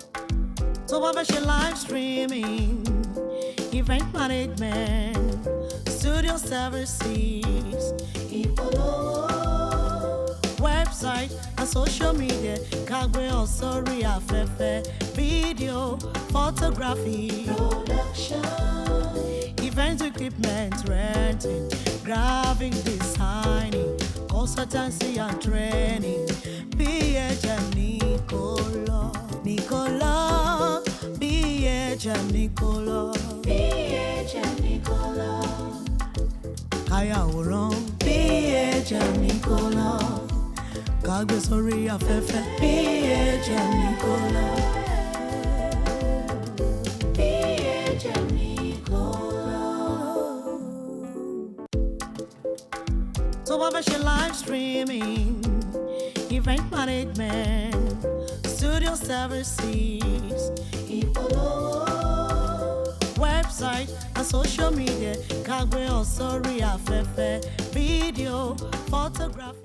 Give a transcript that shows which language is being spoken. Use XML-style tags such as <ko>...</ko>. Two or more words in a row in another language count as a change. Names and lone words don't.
<en>So what about your live streaming, event management, studio services, website and social media, kagbe also afẹ́fẹ́, video, photography, production, event equipment renting, graphic designing, consultancy and training.</en> <yo>BHM Nicola, BHM Nicola, BHM Nicola, Ayaworan, BHM Nicola, kagbe sórí afẹ́fẹ́, BHM Nicola, BHM Nicola.</yo> <en>So what about your live streaming, event management, studio services, website and social media, kagbe also afẹ́fẹ́, video, photography.</en>